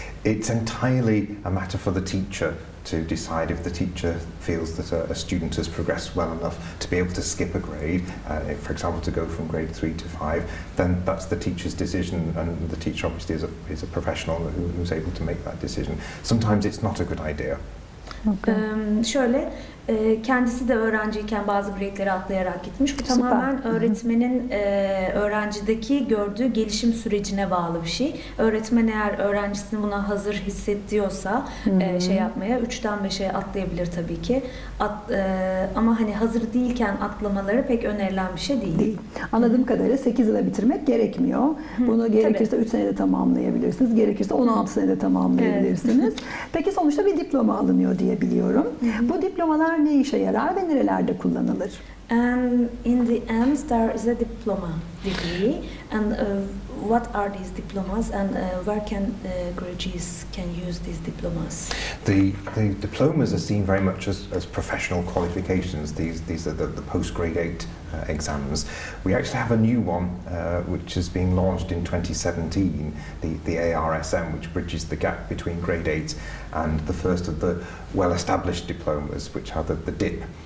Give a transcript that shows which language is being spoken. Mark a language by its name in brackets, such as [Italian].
[English] It's entirely a matter for the teacher to decide. If the teacher feels that a student has progressed well enough to be able to skip a grade, for example, to go from grade 3 to 5, then that's the teacher's decision, and the teacher obviously is a professional who's able to make that decision. Sometimes it's not a good idea. Okay. [Turkish] Şöyle, kendisi de öğrenciyken bazı grade'leri atlayarak gitmiş. Bu tamamen öğretmenin öğrencideki gördüğü gelişim sürecine bağlı bir şey. Öğretmen eğer öğrencisini buna hazır hissediyorsa şey yapmaya 3'ten 5'e atlayabilir tabii ki. Ama hani hazır değilken atlamaları pek önerilen bir şey değil. Anladığım kadarıyla 8 yıla bitirmek gerekmiyor. Bunu gerekirse 3 senede tamamlayabilirsiniz. Gerekirse 16 senede tamamlayabilirsiniz. Peki sonuçta bir diploma alınıyor diye biliyorum. Bu diplomalar ne işe yarar ve nerelerde kullanılır? [English] And in the end there is a diploma degree, and what are these diplomas, and where can graduates can use these diplomas? The diplomas are seen very much as professional qualifications. These are the post grade 8 exams. We actually have a new one which is being launched in 2017, the ARSM, which bridges the gap between grade 8 and the first of the well-established diplomas, which are the DIP.